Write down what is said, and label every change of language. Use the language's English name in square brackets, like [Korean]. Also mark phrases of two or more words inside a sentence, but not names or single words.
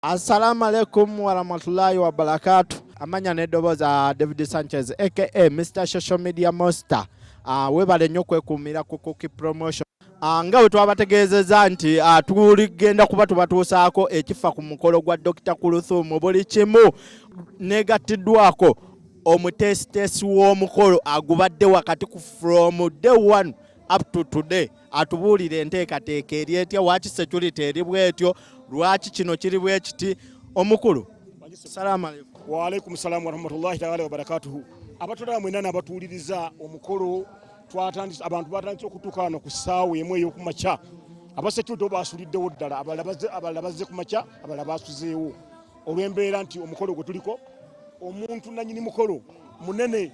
[Arabic] السلام عليكم ورحمة الله وبركاته. [Ganda] Amanya nedoboza David Sanchez aka Mr. Social Media Monster. Webale nnyo kwekumira ku Kookie promotion. Nga bwe twabategeezezza nti tuligenda kuba tubatuusaako ekifa ku mukolo gwa Dr. Kulthum buli kimu negattiddwako omutesitesi w'omukolo agubadde wakati ku [English] from day one up to today. [Ganda] Atubuulire enteekateeka eri etya, waaki security eri bwetyo, lwaki kino kiri bwe kiti. Omukulu, [Arabic] السلام عليكم. وعليكم السلام ورحمة الله تعالى وبركاته. [Ganda] Abatulaba mwenna abatuuliriza omukolo twatandise abantu batandise okutuuka wano ku ssaawa emu ey'okumakya. Abasekyuti baasuliddewo ddala, abalala bazze ku makya, abalala baasuzeewo olw'embeera nti omukolo gwe tuliko omuntu nannyini mukolo munene.